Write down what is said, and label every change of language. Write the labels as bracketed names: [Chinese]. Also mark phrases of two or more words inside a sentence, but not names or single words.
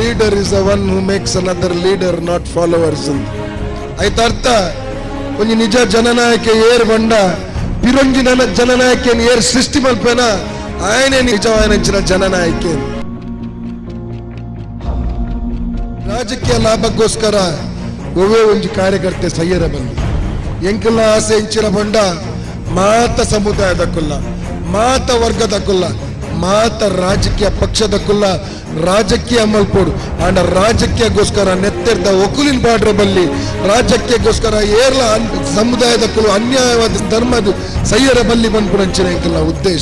[English] leader is the one who makes another leader, not followers. [Kannada] ಆಯ್ತು ಅರ್ಥ. [Tulu] ಒಂದು ನಿಜ ಜನನಾಯಕ ಏರ್ ಬಂಡ ಪಿರೊಂಜಿ ಜನನಾಯಕನ್ ಏರ್ ಸೃಷ್ಟಿ ಮಲ್ಪೇನ [Telugu] ఆయనే నిజమైన [Tulu] ಜನನಾಯಕ. ರಾಜಕೀಯ ಲಾಭಕ್ಕೋಸ್ಕರ ಒವೇ ಒಂದು ಕಾರ್ಯಕರ್ತೆ ಸಯ್ಯರ ಬಂದು ಎಂಕೆಲ್ಲ ಆಸೆ ಇಂಚಿನ ಬಂಡ ಮಾತ ಸಮುದಾಯದಕ್ಕಲ್ಲ, ಮಾತ ವರ್ಗದಕ್ಕಲ್ಲ, ಮಾತ ರಾಜಕೀಯ ಪಕ್ಷದಕ್ಕಲ್ಲ, ರಾಜಕೀಯ ಮಲ್ಪೋಡು ಆಂಡ ರಾಜಕೀಯಕ್ಕೋಸ್ಕರ ನೆತ್ತೆರ್ದ ಒಕುಲಿನ ಬಾಡ್ರ ಬಲ್ಲಿ ರಾಜಕೀಯಕ್ಕೋಸ್ಕರ ಏರ್ಲ ಸಮುದಾಯದಕ್ಕೂ ಅನ್ಯಾಯವಾದ ಧರ್ಮದ ಸಯ್ಯರ ಬಲ್ಲಿ ಬಂದ್ಬಿಡಂಚಿನ ಎಂಕಲ್ಲ ಉದ್ದೇಶ.